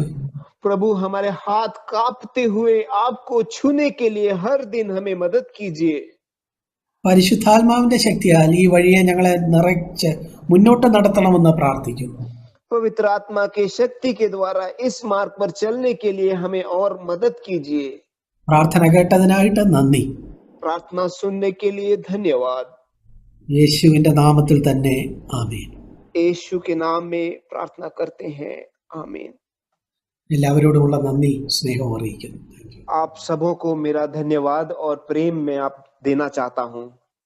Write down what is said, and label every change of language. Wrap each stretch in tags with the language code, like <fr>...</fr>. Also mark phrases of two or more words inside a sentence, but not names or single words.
<hi>प्रभु हमारे हाथ कांपते हुए आपको छूने के लिए हर दिन हमें मदद कीजिए।</hi> <ml>പരിശുദ്ധാത്മാവിന്റെ ശക്തിയാൽ ഈ വഴിയെ ഞങ്ങളെ നിറച്ച് മുന്നോട്ട് നടത്തണമെന്ന് പ്രാർത്ഥിക്കുന്നു.</ml> <hi>पवित्र आत्मा के शक्ति के द्वारा इस मार्ग पर चलने के लिए हमें और मदद कीजिए।</hi> <ml>പ്രാർത്ഥന കേട്ടതിനായിട്ട് നന്ദി.</ml> <hi>प्रार्थना सुनने के लिए धन्यवाद।</hi> <ml>യേശുവിന്റെ നാമത്തിൽ തന്നെ ആമേൻ.</ml> <hi>यीशु के नाम में प्रार्थना करते हैं, आमीन।</hi> <ml>എല്ലാവരോടുമുള്ള നന്ദി, സ്നേഹം അറിയിക്കുന്നു.</ml> <hi>आप सबों को मेरा धन्यवाद और प्रेम मैं आप देना चाहता हूँ।</hi>